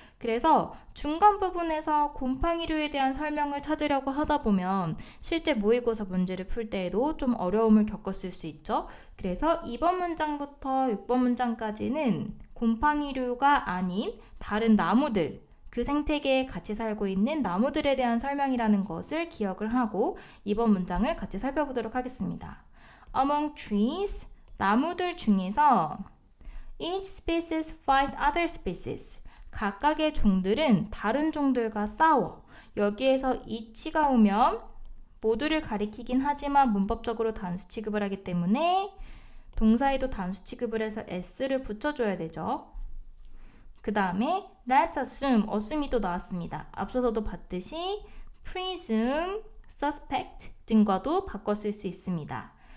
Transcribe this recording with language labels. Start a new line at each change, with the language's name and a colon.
Korean: 그래서 중간 부분에서 곰팡이류에 대한 설명을 찾으려고 하다 보면 실제 모의고사 문제를 풀 때에도 좀 어려움을 겪었을 수 있죠. 그래서 2번 문장부터 6번 문장까지는 곰팡이류가 아닌 다른 나무들, 그 생태계에 같이 살고 있는 나무들에 대한 설명이라는 것을 기억을 하고 2번 문장을 같이 살펴보도록 하겠습니다.
English: Among trees,
Korean: 나무들 중에서
English: each species fight other species.
Korean: 각각의 종들은 다른 종들과 싸워. 여기에서 each가 오면 모두를 가리키긴 하지만 문법적으로 단수 취급을 하기 때문에 동사에도 단수 취급을 해서 s를 붙여줘야 되죠. 그 다음에
English: let's assume
Korean: 이 또 나왔습니다. 앞서서도 봤듯이 presume, suspect 등과도 바꿔 쓸 수 있습니다.